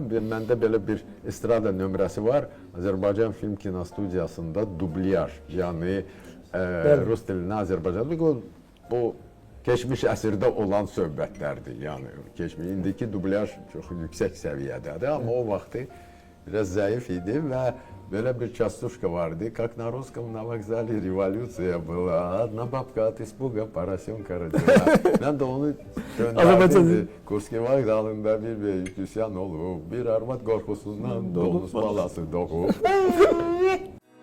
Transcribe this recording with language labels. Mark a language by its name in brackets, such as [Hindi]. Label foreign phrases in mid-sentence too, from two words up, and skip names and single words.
[Azerbaijani] Məndə belə bir estrada nömrəsi var. Azərbaycan Film Kinostudiyasında dublyaj, yəni Rus dilinə Azərbaycan. Bu keçmiş əsrdə olan söhbətlərdir. Yəni keçmiş indiki dublyaj çox yüksək səviyyədədir, amma o vaxtı biraz zəif idi və belə bir частушка vardı. [Russian] Как на русском на вокзале революция была. Одна бабка от испуга поросенка родила. [Azerbaijani] Mən də onu göndərdim. Kurski vağzalında bir böyük üsyan olub. Bir arvad qorxusundan donuz balası doğub.